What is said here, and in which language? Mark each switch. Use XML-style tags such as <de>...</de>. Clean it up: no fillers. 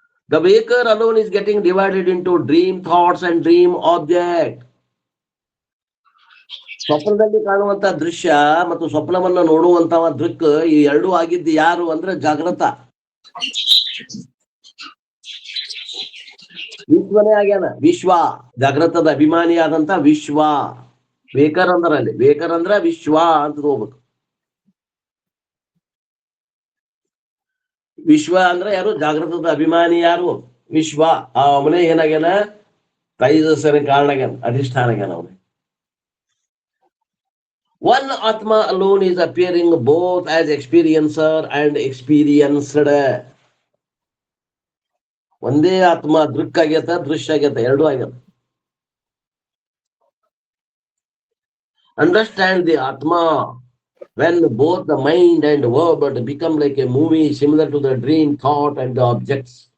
<en>The waker alone is getting divided into dream thoughts and dream object.</en> <kn>ಸ್ವಪ್ನದಲ್ಲಿ ಕಾಣುವಂತ ದೃಶ್ಯ ಮತ್ತು ಸ್ವಪ್ನವನ್ನ ನೋಡುವಂತಹ ದೃಕ್, ಈ ಎರಡೂ ಆಗಿದ್ದು ಯಾರು ಅಂದ್ರೆ ಜಾಗೃತ. ವಿಶ್ವನೇ ಆಗ್ಯಾನ. ವಿಶ್ವ ಜಾಗೃತದ ಅಭಿಮಾನಿಯಾದಂತ ವಿಶ್ವ. ವೇಕರ್ ಅಂದ್ರ ಅಲ್ಲಿ, ವೇಕರ್ ಅಂದ್ರ ವಿಶ್ವ ಅಂತ ಹೋಗ್ಬೇಕು. ವಿಶ್ವ ಅಂದ್ರೆ ಯಾರು? ಜಾಗೃತದ ಅಭಿಮಾನಿ ಯಾರು? ವಿಶ್ವ. ಅವನೇ ಏನಾಗ್ಯಾನ? ತೈಜಸ್ಸನ ಕಾರಣ ಆಗ್ಯಾನ, ಅಧಿಷ್ಠಾನ ಆಗ್ಯಾನ ಅವನೇ.</kn> <en>One Atma alone is appearing both as experiencer and experienced.</en> <kn>ಒಂದೇ ಆತ್ಮ ದೃಕ್ ಆಗ್ಯತ, ದೃಶ್ಯ ಆಗ್ಯತ, ಎರಡೂ ಆಗ್ಯತ.</kn> <en>Understand the atma when both the mind and word become like a movie similar to the dream, thought and the objects.</en>